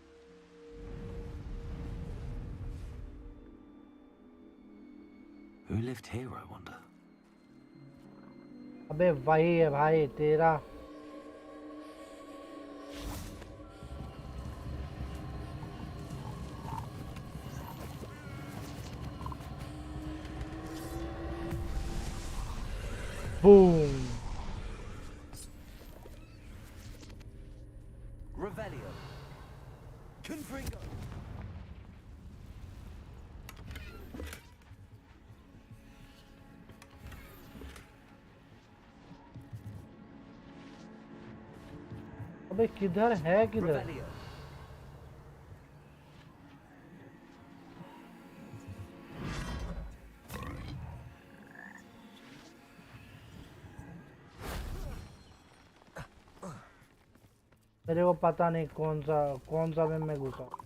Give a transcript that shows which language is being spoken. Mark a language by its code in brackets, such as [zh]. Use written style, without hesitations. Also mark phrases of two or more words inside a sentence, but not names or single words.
[en] Who lived here, I wonder? [hi] अबे वही है भाई तेरा। Boom. Revelio. Confringo. अबे किधर है किधर? Revelio. मेरे को पता नहीं कौन सा में मैं घुसा।